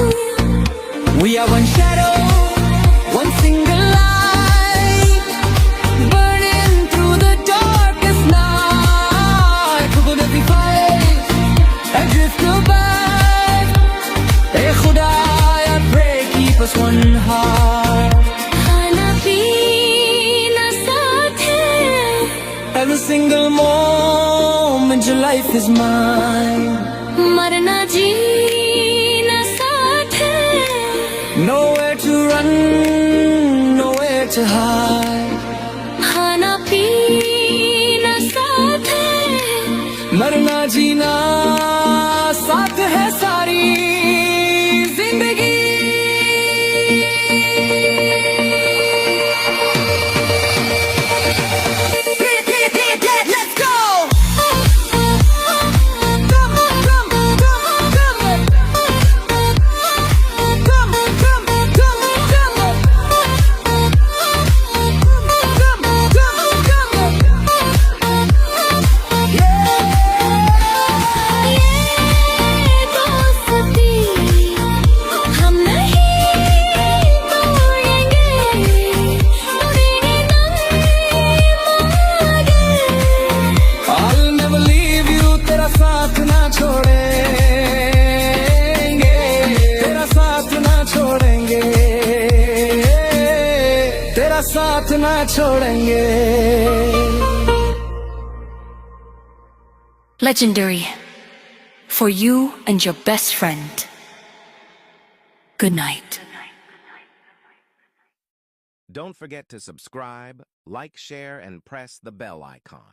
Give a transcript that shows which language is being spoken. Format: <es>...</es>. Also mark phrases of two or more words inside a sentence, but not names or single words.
<en>We are one shadow, one single light, burning through the darkest night. Who gonna be fight? Adrift above. Hey Khuda, I pray keep us one heart.</en> <hi>खाना पीना साथ है.</hi> <en>Every single moment your life is mine.</en> <hi>मरना जीना साथ है.</hi> <en>Nowhere to run, nowhere to hide.</en> <hi>खाना पीना साथ है. मरना जीना साथ है सारी जिंदगी.</hi> <en>Let's go. Come on, come on, come on, come on. Come on, come on, come on, come on. Come on, come on, come on. Yeah.</en> <hi>ये दोस्ती हम नहीं तोड़ेंगे. तोड़ेंगे दम मगर.</hi> <en>I'll never leave you,</en> <hi>तेरा साथ ना छोड़ेंगे, तेरा साथ ना छोड़ेंगे, तेरा साथ ना छोड़ेंगे.</hi> <en>Legendary for you and your best friend. Good night. Don't forget to subscribe, like, share, and press the bell icon.</en>